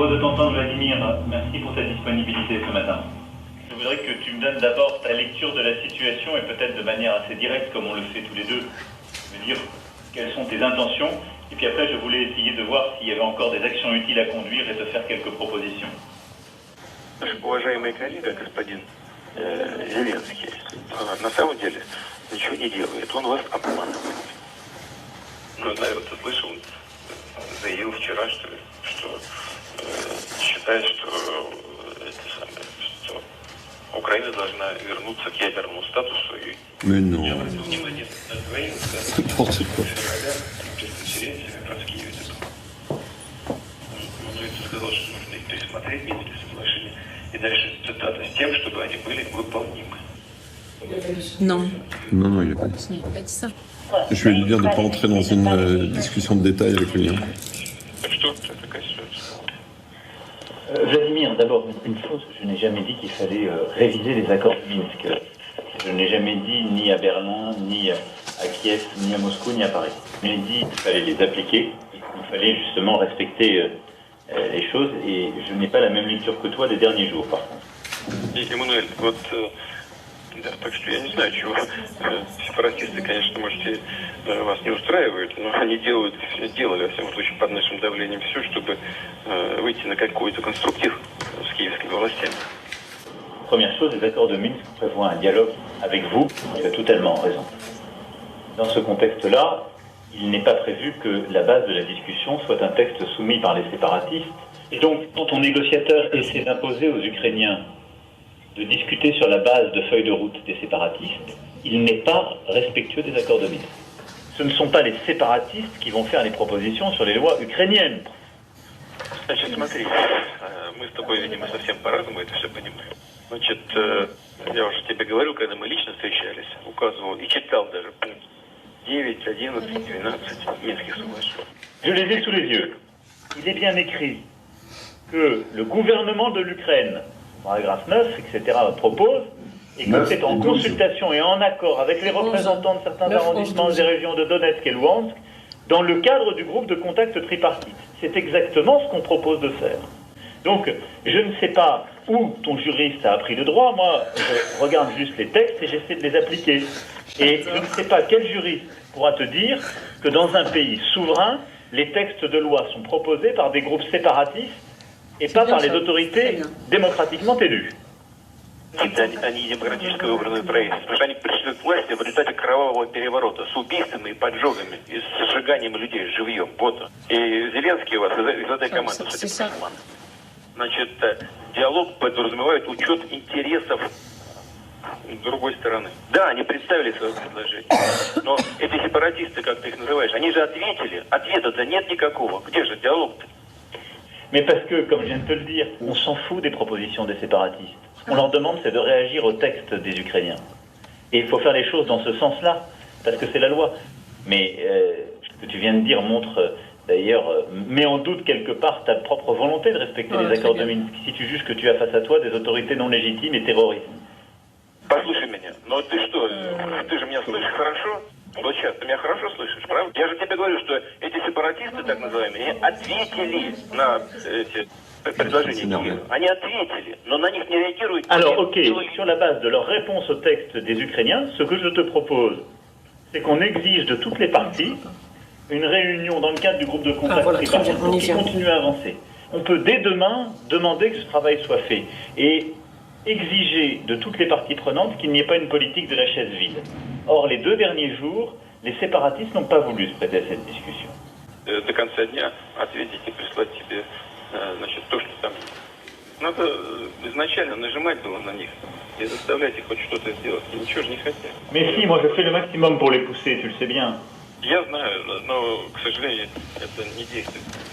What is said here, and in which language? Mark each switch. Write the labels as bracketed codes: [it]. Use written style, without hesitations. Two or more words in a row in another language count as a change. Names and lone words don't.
[fr] t'entendre, Vladimir. Merci pour ta disponibilité ce matin. Je voudrais que tu me donnes d'abord ta lecture de la situation et peut-être de manière assez directe, comme on le fait tous les deux, me dire quelles sont tes intentions. Et puis après, je voulais essayer de voir s'il y avait encore des actions utiles à conduire et te faire quelques propositions. [ru] Уважаемый коллега, господин Зеленский, на самом деле ничего не делает. Он вас обманывает. Ну, наверное, ты слышал, заявил вчера, что считает, что Украина должна вернуться к ядерному статусу. И я обратил внимание на двоих, февраля, пресс-конференции как раз в Киеве. Он сказал, что нужно их пересмотреть, Минские соглашения, и дальше цитата, с тем, чтобы они были выполнимы. [fr] Non. Non, il n'a pas dit ça. Il n'a pas dit ça. Je vais lui dire de ne pas entrer dans une discussion de détail avec lui. [ru] Что это такая ситуация? [fr] Vladimir, d'abord, une chose, je n'ai jamais dit qu'il fallait réviser les accords de Minsk. Je n'ai jamais dit ni à Berlin, ni à Kiev, ni à Moscou, ni à Paris. J'ai dit qu'il fallait les appliquer, il fallait justement respecter les choses, et je n'ai pas la même lecture que toi des derniers jours, par contre. [ru] Эммануэль, вот, да, так что я не знаю, чего. Сепаратисты, конечно, можете, вас не устраивают, но они делали, во всяком случае, под нашим давлением все, чтобы выйти на какой-то конструктив с киевскими властями. [fr] Première chose, les accords de Minsk prévoient un dialogue avec vous, tu as totalement raison. Dans ce contexte-là, il n'est pas prévu que la base de la discussion soit un texte soumis par les séparatistes. Et donc, quand ton négociateur essaie d'imposer aux Ukrainiens de discuter sur la base de feuilles de route des séparatistes, il n'est pas respectueux des accords de Minsk. Ce ne sont pas les séparatistes qui vont faire les propositions sur les lois ukrainiennes. [ru] Значит, смотри, мы с тобой, видимо, совсем по-разному это все понимаем. Значит, я уже тебе говорил, когда мы лично встречались, указывал и читал даже пункт 9, 11, 12 Минских соглашений. [fr] Je les ai sous les yeux. Il est bien écrit que le gouvernement de l'Ukraine, paragraphe 9, etc., propose, et que c'est en consultation et en accord avec les représentants de certains arrondissements des régions de Donetsk et Luhansk, dans le cadre du groupe de contact tripartite. C'est exactement ce qu'on propose de faire. Donc, je ne sais pas où ton juriste a appris le droit. Moi, je regarde juste les textes et j'essaie de les appliquer. Et je ne sais pas quel juriste pourra te dire que dans un pays souverain, les textes de loi sont proposés par des groupes séparatistes et pas par les autorités démocratiquement élues. [ru] Это они демократически выбранные правительства, потому что они пришли к власти в результате кровавого переворота с убийствами и поджогами, и с сжиганием людей живьем. Вот. И Зеленский у вас из этой команды, судя по Значит, диалог подразумевает учет интересов другой стороны. Да, они представили свое предложение, но эти сепаратисты, как ты их называешь, они же ответили. Ответа-то нет никакого. Где же диалог-то? [fr] Mais parce que, comme je viens de te le dire, on s'en fout des propositions des séparatistes. Ce qu'on leur demande, c'est de réagir au texte des Ukrainiens. Et il faut faire les choses dans ce sens-là, parce que c'est la loi. Mais ce que tu viens de dire montre, d'ailleurs, met en doute quelque part ta propre volonté de respecter les accords de Minsk, si tu juges que tu as face à toi des autorités non légitimes et terroristes. [ru] Послушай меня, но ты что, ты же меня слышишь хорошо? Вот сейчас, ты меня хорошо слышишь, правда? Я же тебе говорю, что эти сепаратисты, так называемые, ответили на эти предложения Киева. Они ответили, но на них не реагируют. [fr] Alors, ok, sur la base de leur réponse au texte des Ukrainiens, ce que je te propose, c'est qu'on exige de toutes les parties une réunion dans le cadre du groupe de contact tripartite pour qu'ils continuent à avancer. On peut dès demain demander que ce travail soit fait et exiger de toutes les parties prenantes qu'il n'y ait pas une politique de la chaise vide. Or, les 2 derniers jours, les séparatistes n'ont pas voulu se prêter à cette discussion. [ru] До конца дня ответить и прислать тебе, значит, то, что там. Надо изначально нажимать было на них и заставлять их хоть что-то сделать. И ничего же не хотят. [fr] Mais si, moi je fais le maximum pour les pousser, tu le sais bien. [ru] Я знаю, но, к сожалению, это не действует.